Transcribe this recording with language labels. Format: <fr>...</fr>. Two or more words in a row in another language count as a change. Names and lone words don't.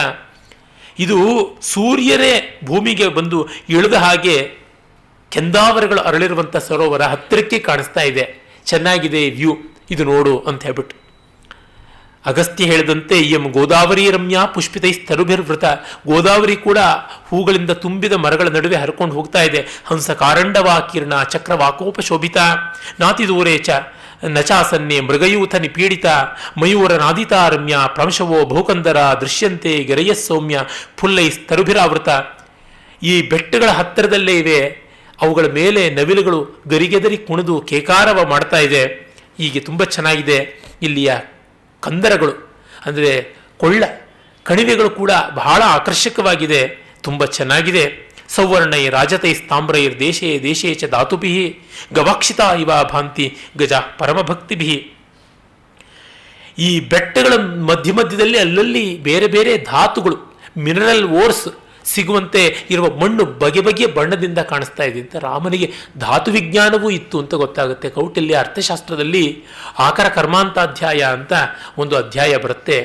<kn>ಇದು ಸೂರ್ಯರೇ ಭೂಮಿಗೆ ಬಂದು ಇಳಿದ ಹಾಗೆ ಕೆಂದಾವರಗಳು ಅರಳಿರುವಂಥ ಸರೋವರ ಹತ್ತಿರಕ್ಕೆ ಕಾಣಿಸ್ತಾ ಇದೆ, ಚೆನ್ನಾಗಿದೆ ವ್ಯೂ, ಇದು ನೋಡು ಅಂತ ಹೇಳ್ಬಿಟ್ಟು. ಅಗಸ್ತ್ಯ ಹೇಳಿದಂತೆ</kn> <sa>ಎಂ ಗೋದಾವರಿ ರಮ್ಯ ಪುಷ್ಪಿತೈ ಸ್ತರುಭಿರ್ವೃತ.</sa> <kn>ಗೋದಾವರಿ ಕೂಡ ಹೂಗಳಿಂದ ತುಂಬಿದ ಮರಗಳ ನಡುವೆ ಹರ್ಕೊಂಡು ಹೋಗ್ತಾ ಇದೆ.</kn> <sa>ಹಂಸ ಕಾರಂಡವಾಕೀರ್ಣ ಚಕ್ರವಾಕೋಪ ಶೋಭಿತ ನಾತಿ ದೂರೇ ಚ ನಚಾಸನ್ನೆ ಮೃಗಯೂಥ ನಿಪೀಡಿತ ಮಯೂರ ನಾದಿತಾರಮ್ಯ ಪ್ರಾಂಶವೋ ಬಹುಕಂದರ ದೃಶ್ಯಂತೆ ಗೆರೆಯ ಸೌಮ್ಯ ಫುಲ್ಲೈ ಸ್ತರುಭಿರಾವೃತ.</sa> <kn>ಈ ಬೆಟ್ಟಗಳ ಹತ್ತಿರದಲ್ಲೇ ಇವೆ, ಅವುಗಳ ಮೇಲೆ ನವಿಲುಗಳು ಗರಿಗೆದರಿ ಕುಣಿದು ಕೇಕಾರವ ಮಾಡ್ತಾ ಇದೆ. ಹೀಗೆ ತುಂಬ ಚೆನ್ನಾಗಿದೆ. ಇಲ್ಲಿಯ ಕಂದರಗಳು ಅಂದರೆ ಕೊಳ್ಳ ಕಣಿವೆಗಳು ಕೂಡ ಬಹಳ ಆಕರ್ಷಕವಾಗಿದೆ, ತುಂಬ ಚೆನ್ನಾಗಿದೆ.</kn> <sa>ಸೌವರ್ಣೈ ರಾಜತೈ ತಾಮ್ರೈರ್ ದೇಶೇ ದೇಶೇ ಚ ಧಾತುಭಿ ಗವಾಕ್ಷಿತ ಇವ ಭಾಂತಿ ಗಜ ಪರಮಭಕ್ತಿಭಿ.</sa> <kn>ಈ ಬೆಟ್ಟಗಳ ಮಧ್ಯ ಮಧ್ಯದಲ್ಲಿ ಅಲ್ಲಲ್ಲಿ ಬೇರೆ ಬೇರೆ ಧಾತುಗಳು,</kn> <en>mineral ores</en> <kn>ಸಿಗುವಂತೆ ಇರುವ ಮಣ್ಣು ಬಗೆ ಬಗೆಯ ಬಣ್ಣದಿಂದ ಕಾಣಿಸ್ತಾ ಇದೆ ಅಂತ. ರಾಮನಿಗೆ ಧಾತು ವಿಜ್ಞಾನವೂ ಇತ್ತು ಅಂತ ಗೊತ್ತಾಗುತ್ತೆ. ಕೌಟಿಲ್ಯ ಅರ್ಥಶಾಸ್ತ್ರದಲ್ಲಿ ಆಕರ ಕರ್ಮಾಂತಾಧ್ಯಾಯ ಅಂತ ಒಂದು ಅಧ್ಯಾಯ ಬರುತ್ತೆ.</kn>